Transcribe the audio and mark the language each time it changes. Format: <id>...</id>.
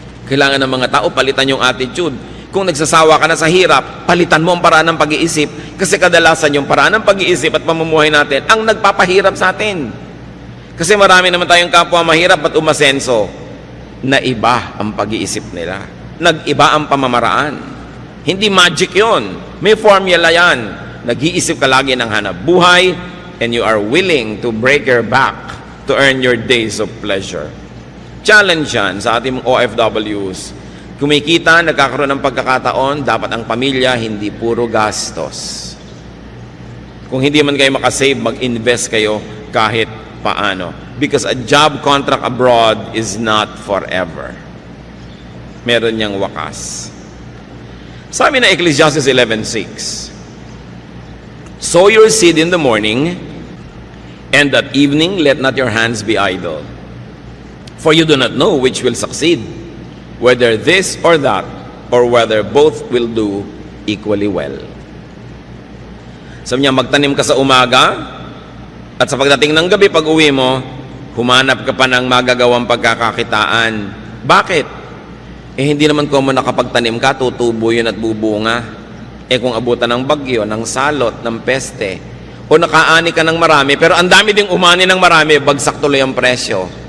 <tl>Kailangan ng mga tao, palitan yung attitude. Kung nagsasawa ka na sa hirap, palitan mo ang paraan ng pag-iisip. Kasi kadalasan yung paraan ng pag-iisip at pamumuhay natin ang nagpapahirap sa atin. Kasi marami naman tayong kapwa mahirap at umasenso na iba ang pag-iisip nila. Nag-iba ang pamamaraan. Hindi magic yon. May formula yan.</tl> <en>Nag-iisip ka lagi ng hanap buhay and you are willing to break your back to earn your days of pleasure.</en> <tl>Challenge yan sa ating OFWs. Kumikita, nagkakaroon ng pagkakataon, dapat ang pamilya hindi puro gastos. Kung hindi man kayo makasave, mag-invest kayo kahit paano.</tl> <en>Because a job contract abroad is not forever. Meron niyang wakas. Sabi na Ecclesiastes 11:6, sow your seed in the morning, and at evening let not your hands be idle. For you do not know which will succeed, whether this or that, or whether both will do equally well.</en> <tl>Sabi niya, magtanim ka sa umaga, at sa pagdating ng gabi, pag uwi mo, humanap ka pa ng magagawang pagkakakitaan. Bakit? Hindi naman kung mo nakapagtanim ka, tutubo yun at bubunga. Kung abutan ng bagyo, ng salot, ng peste, o nakaani ka ng marami, pero ang dami ding umani ng marami, bagsak tuloy ang presyo.</tl>